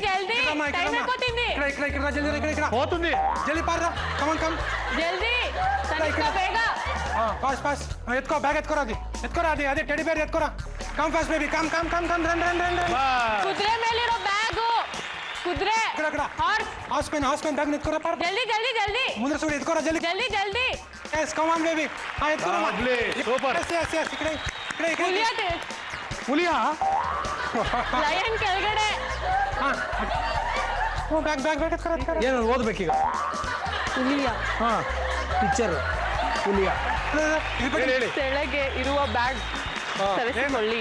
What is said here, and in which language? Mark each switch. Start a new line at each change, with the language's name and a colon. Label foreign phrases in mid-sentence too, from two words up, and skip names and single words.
Kannada: ಜಲ್ದಿ ಟೈಮ್ ಹಾಕೋತೀನಿ. ಹೋಗ್ತೀನಿ. ಜಲ್ದಿ ಪಾರ. ಕಮ್ ಜಲ್ದಿ ತರಿಸ್ಕೋ ಬೇಗ. ಪಾಸ್ ಎತ್ಕೋ ಬ್ಯಾಗ್ ಎತ್ಕೊರ ಅದೇ
English: teddy bear
Kannada: ಎತ್ಕೊರ.
English: come fast baby. come run.
Kannada: ಕುದುರೆ ಮೇಲಿರೋ ಬ್ಯಾಗು. ಕುದುರೆ
Telugu: అక్కడ హౌస్ పెన్ బ్యాగ్ ఎత్తుకోరా పార్ జల్దీ జల్దీ జల్దీ ముందర చూడు ఎత్తుకోరా జల్దీ జల్దీ జల్దీ
English: yes come on baby ఎత్తుకోరా
Telugu: సూపర్ ఎస్ ఇక్కడ
Kannada: ಹುಲಿಯಾಟೆ ಹುಲಿಯಾ ಲಯನ್ ಕೆಳಗಡೆ ಬ್ಯಾಗ್ ಎತ್ಕೋರ ಏನು ಓದ್ಬೇಕೀಗ ಹುಲಿಯ ಹಾ ಪಿಕ್ಚರ್ ಹುಲಿಯಾ ಹೇಳಿ ಕೆಳಗೆ ಇರುವ ಬ್ಯಾಗ್ ತರಿಸಿಕೊಳ್ಳಿ